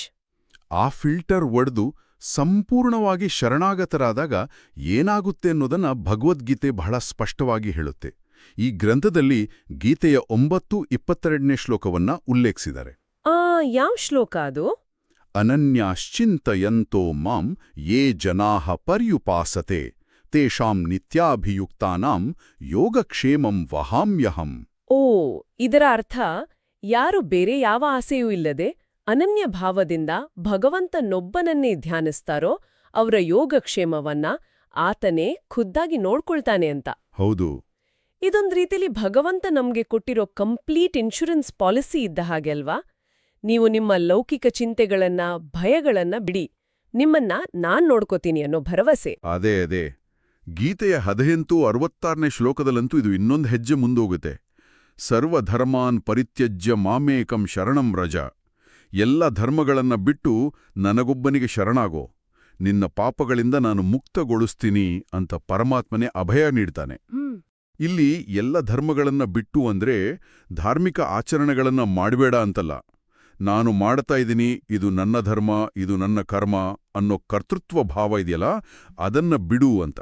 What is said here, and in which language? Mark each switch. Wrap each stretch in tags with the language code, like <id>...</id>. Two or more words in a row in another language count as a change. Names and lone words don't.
<kn>ಆ ಫಿಲ್ಟರ್ ಒಡೆದು ಸಂಪೂರ್ಣವಾಗಿ ಶರಣಾಗತರಾದಾಗ ಏನಾಗುತ್ತೆ ಅನ್ನೋದನ್ನ ಭಗವದ್ಗೀತೆ ಬಹಳ ಸ್ಪಷ್ಟವಾಗಿ ಹೇಳುತ್ತೆ. ಈ ಗ್ರಂಥದಲ್ಲಿ ಗೀತೆಯ 9:22ನೇ ಶ್ಲೋಕವನ್ನ ಉಲ್ಲೇಖಿಸಿದ್ದಾರೆ. ಯಾವ ಶ್ಲೋಕ ಅದು?</kn> <sa>ಅನನ್ಯಾಶ್ಚಿಂತಯಂತೋ ಮಾಂ ಯೇ ಜನಾಃ ಪರ್ಯುಪಾಸತೆ ತೇಷಾಂ ನಿತ್ಯಾಭಿಯುಕ್ತಾನಾಂ ಯೋಗಕ್ಷೇಮಂ ವಹಾಮ್ಯಹಂ.</sa> <kn>ಓ, ಇದರ ಅರ್ಥ ಯಾರು ಬೇರೆ ಯಾವ ಆಸೆಯೂ ಇಲ್ಲದೆ ಅನನ್ಯ ಭಾವದಿಂದ ಭಗವಂತನೊಬ್ಬನನ್ನೇ ಧ್ಯಾನಿಸ್ತಾರೋ ಅವರ ಯೋಗಕ್ಷೇಮವನ್ನ ಆತನೇ ಖುದ್ದಾಗಿ ನೋಡ್ಕೊಳ್ತಾನೆ ಅಂತ. ಹೌದು. ಇದೊಂದ್ ರೀತಿಲಿ ಭಗವಂತ ನಮ್ಗೆ ಕೊಟ್ಟಿರೋ</kn> <en>complete insurance policy</en> <kn>ಇದ್ದ ಹಾಗೆ ಅಲ್ವಾ? ನೀವು ನಿಮ್ಮ ಲೌಕಿಕ ಚಿಂತೆಗಳನ್ನ, ಭಯಗಳನ್ನ ಬಿಡಿ, ನಿಮ್ಮನ್ನ ನಾನ್ ನೋಡ್ಕೋತೀನಿ ಅನ್ನೋ ಭರವಸೆ. ಅದೇ ಗೀತೆಯ 18-66ನೇ ಶ್ಲೋಕದಲ್ಲಂತೂ ಇದು ಇನ್ನೊಂದು ಹೆಜ್ಜೆ ಮುಂದೋಗುತ್ತೆ.</kn> <sa>ಸರ್ವಧರ್ಮಾನ್ ಪರಿತ್ಯಜ್ಯ ಮಾಮೇಕಂ ಶರಣಂ ವ್ರಜ.</sa> <kn>ಎಲ್ಲ ಧರ್ಮಗಳನ್ನ ಬಿಟ್ಟು ನನಗೊಬ್ಬನಿಗೆ ಶರಣಾಗೋ, ನಿನ್ನ ಪಾಪಗಳಿಂದ ನಾನು ಮುಕ್ತಗೊಳಿಸ್ತೀನಿ ಅಂತ ಪರಮಾತ್ಮನೇ ಅಭಯ ನೀಡ್ತಾನೆ. ಇಲ್ಲಿ ಎಲ್ಲ ಧರ್ಮಗಳನ್ನ ಬಿಟ್ಟು ಅಂದ್ರೆ ಧಾರ್ಮಿಕ ಆಚರಣೆಗಳನ್ನ ಮಾಡಬೇಡ ಅಂತಲ್ಲ. ನಾನು ಮಾಡ್ತಾ ಇದ್ದೀನಿ, ಇದು ನನ್ನ ಧರ್ಮ, ಇದು ನನ್ನ ಕರ್ಮ ಅನ್ನೋ ಕರ್ತೃತ್ವ ಭಾವ ಇದೆಯಲ್ಲ, ಅದನ್ನ ಬಿಡು ಅಂತ.</kn>